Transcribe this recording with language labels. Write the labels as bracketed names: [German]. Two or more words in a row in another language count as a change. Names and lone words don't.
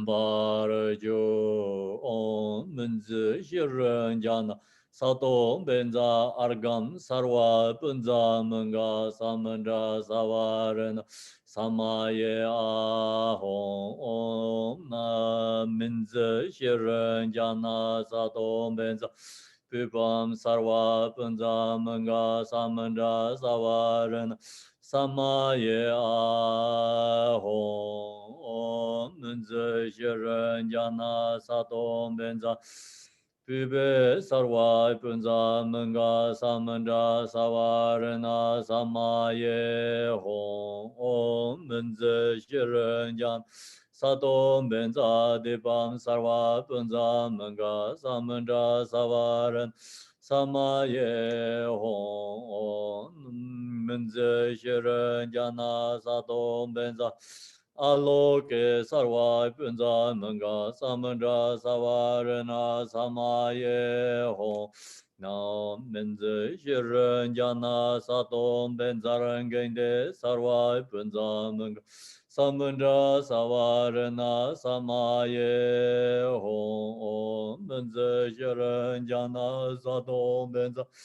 [Sanskrit] Bar Jo On Men Zi Xi Ren Jia Na Sa Dong Ben Za Argam Sarwa Bun Za Men Ga Sa Men Ra Sa Wa Ren Sama Ye A Hong Om Na Men Zi Xi Ren Jia Na Sa Dong Ben Za Pu Bam Sarwa Bun Za Men Ga Sa Men Ra Sa Wa Ren Sama Ye A Hong Om Men Zi Xi Ren Jia Na Sa Dong Ben Za Pibe Sarwa Punza Menga Samandra Savarana Samaye Hong Om Menze Shiren Jan Satom Benza Dipam Sarwa Punza Menga Samandra Savaran Samaye Hong Om Menze Shiren Jana Satom Benza Aloke Sarva Punza Manga Samandra Savarana Samaye Ho Nam Menze Shiren Jana Satom Benzaran Gende Sarva Punza Manga Samandra Savarana Samaye Ho Menze Shiren Jana Satom Benza